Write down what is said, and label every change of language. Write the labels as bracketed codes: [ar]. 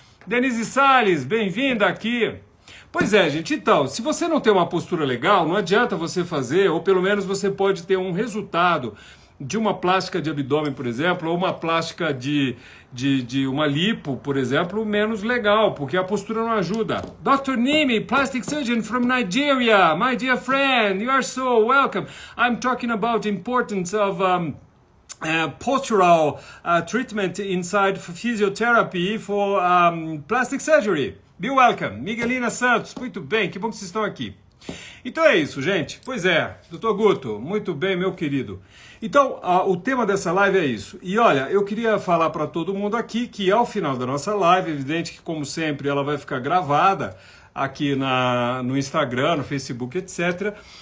[pt] Denise Salles, bem-vinda aqui. Pois é, gente, então, se você não tem uma postura legal, não adianta você fazer, ou pelo menos você pode ter um resultado de uma plástica de abdômen, por exemplo, ou uma plástica de uma lipo, por exemplo, menos legal, porque a postura não ajuda. [en] Dr. Nimi, plastic surgeon from Nigeria, my dear friend, you are so welcome. I'm talking about the importance of postural treatment inside physiotherapy for plastic surgery. Be welcome. [pt] Miguelina Santos, muito bem, que bom que vocês estão aqui. Então é isso, gente. Pois é, doutor Guto, muito bem, meu querido. Então, o tema dessa live é isso. E olha, eu queria falar para todo mundo aqui que ao final da nossa live, evidente que como sempre ela vai ficar gravada aqui no Instagram, no Facebook, etc.